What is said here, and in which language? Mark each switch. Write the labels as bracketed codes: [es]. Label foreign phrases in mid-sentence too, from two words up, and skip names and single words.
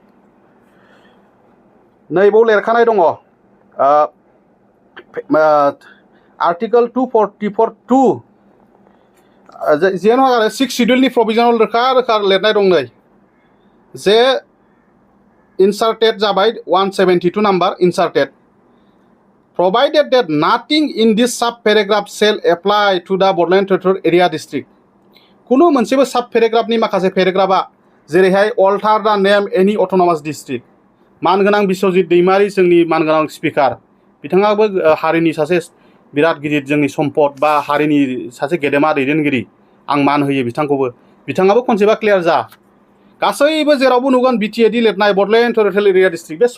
[brx] नैबाव लिरखानाय दङ आर्टिकल 244(2) जेन' आरो 6 [en] Scheduleनि provisionआव [brx] रोखा रोखा लिरनाय दं नै जे inserted जाबाय 172 नाम्बार [en] inserted provided that nothing in this sub paragraph shall apply to the Bordland Territorial Area District [brx] कुनु मोनसेबो [en] sub paragraphनि [brx] माखासे पेराग्राफा जेरैहाय [en] alter the name any autonomous [brx] district मानगोनां बिश्वजित दैमारी जोंनि मानगोनां स्पिकार बिथाङाबो हारिनि सासे बिराद गिदिर जोंनि सम्पद बा हारिनि सासे गेदेमा दैदेनगिरि आं मान होयो बिथाङाबो [en] conceptआ clear [brx] जा गासैबो जेरावबो नुगोन बिटिएडि लिरनाय बडलेण्ड टेरिटरियेल एरिया डिस्ट्रिक्ट बे